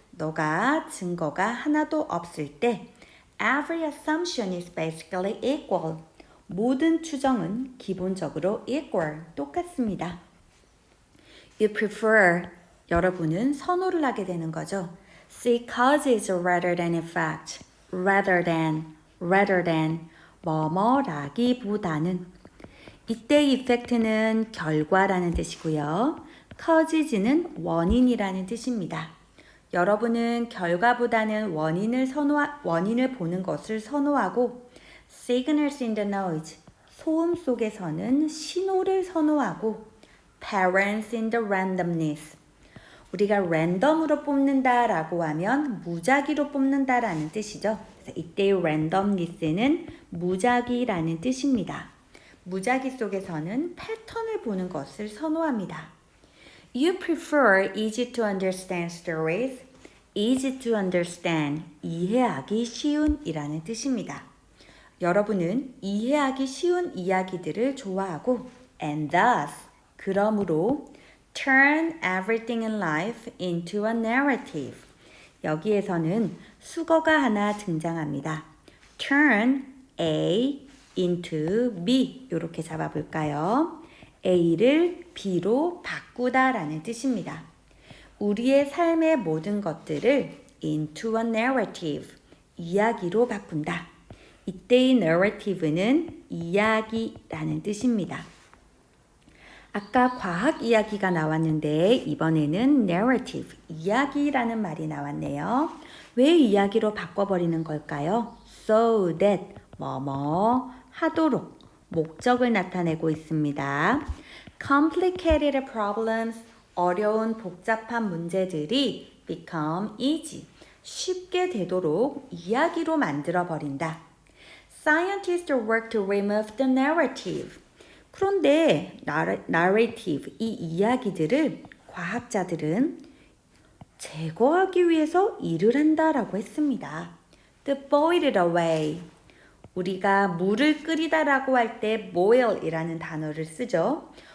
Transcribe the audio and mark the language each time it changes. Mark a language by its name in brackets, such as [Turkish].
[Korean] 너가 증거가 하나도 없을 때 [English] every assumption is basically equal. [Korean] 모든 추정은 기본적으로 equal, 똑같습니다. [English] You prefer, [Korean] 여러분은 선호를 하게 되는 거죠. [English] See causes rather than effect, rather than, [Korean] 뭐뭐라기보다는. 이때 effect는 결과라는 뜻이고요. causes는 원인이라는 뜻입니다. 여러분은 결과보다는 원인을 보는 것을 선호하고 [English] signals in the noise, [Korean] 소음 속에서는 신호를 선호하고 [English] parents in the randomness, [Korean] 우리가 랜덤으로 뽑는다라고 하면 무작위로 뽑는다라는 뜻이죠. 그래서 이때의 randomness는 무작위라는 뜻입니다. 무작위 속에서는 패턴을 보는 것을 선호합니다. [English] You prefer easy to understand stories. easy to understand, [Korean] 이해하기 쉬운 이라는 뜻입니다. 여러분은 이해하기 쉬운 이야기들을 좋아하고 [English] and thus, [Korean] 그러므로 [English] turn everything in life into a narrative. [Korean] 여기에서는 수거가 하나 등장합니다. [English] turn A into B [Korean] 이렇게 잡아볼까요? A를 B로 바꾸다라는 뜻입니다. 우리의 삶의 모든 것들을 [English] into a narrative, [Korean] 이야기로 바꾼다. 이때의 narrative는 이야기라는 뜻입니다. 아까 과학 이야기가 나왔는데 이번에는 narrative, 이야기라는 말이 나왔네요. 왜 이야기로 바꿔버리는 걸까요? [English] So that, [Korean] 뭐뭐 하도록 목적을 나타내고 있습니다. [English] Complicated problems, [Korean] 어려운 복잡한 문제들이 [English] become easy, [Korean] 쉽게 되도록 이야기로 만들어버린다. [English] Scientists work to remove the narrative. [Korean] 그런데 narrative, 이 이야기들을 과학자들은 제거하기 위해서 일을 한다라고 했습니다. [English] To boil it away. [Korean] 우리가 물을 끓이다라고 할 때 boil이라는 단어를 쓰죠.